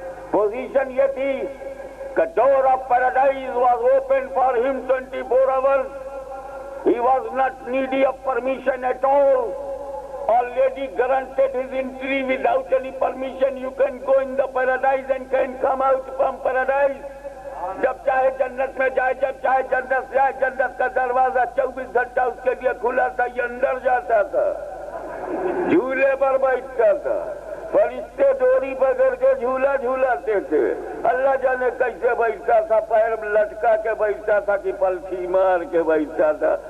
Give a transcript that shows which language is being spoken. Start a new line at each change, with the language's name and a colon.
Urdu: Position یہ تھی کہ
English: Door of paradise was open for ہم 24 hours. He was not needy of permission at all. Already granted his entry without any permission. You can go in the paradise and can come out from paradise.
Urdu: جب چاہے جنت میں جائے، جب چاہے جنت سے آئے. جنت کا دروازہ 24 گھنٹہ اس کے لیے کھلا تھا. یہ اندر جاتا تھا، جھولے پر بیٹھتا تھا. فرشتے ڈوری پکڑ کے جھولا جھولاتے تھے. اللہ جانے کیسے بیٹھتا تھا، پیر لٹکا کے بیٹھتا تھا کہ پلٹھی مار کے بیٹھتا تھا.